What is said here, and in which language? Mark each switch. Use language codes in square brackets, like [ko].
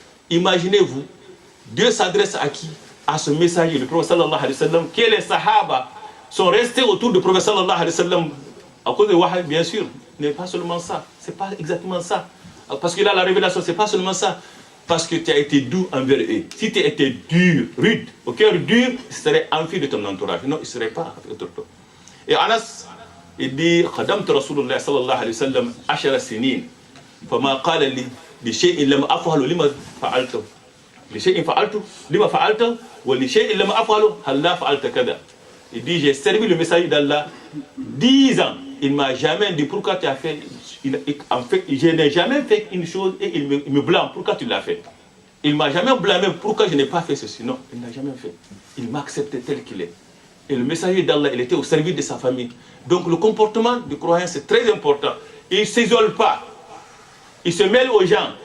[fr] Imaginez-vous, Dieu s'adresse à qui? À ce messager, le prophète sallallahu alayhi wa sallam, que les sahaba sont restés autour du prophète sallallahu alayhi wa sallam à cause de Wahabi, bien sûr. Mais pas seulement ça, c'est pas exactement ça. Parce que là, la révélation, c'est pas seulement ça. Parce que tu as été doux envers eux. Si tu étais dur, rude, au cœur dur, ce serait enfui de ton entourage. Non, il ne serait pas autour de toi. Et Anas, il dit [ar] خدمت رسول الله صلى الله عليه وسلم 10 سنين فما قال لي لشيء لم أفعله لما فعلته لشيء فعلته لما فعلته ولشيء لم أفعله هل لا فعلت كذا. [fr] Il dit j'ai servi le messager d'Allah 10 ans. Il m'a jamais dit pourquoi tu as fait. En fait, je n'ai jamais fait une chose et il me blâme pourquoi tu l'as fait. Il m'a jamais blâmé pourquoi je n'ai pas fait ceci. Non, il n'a jamais fait. Il m'a accepté tel qu'il est. Et le messager d'Allah, il était au service de sa famille. Donc le comportement du croyant, c'est très important. Il ne s'isole pas. Il se mêle aux gens.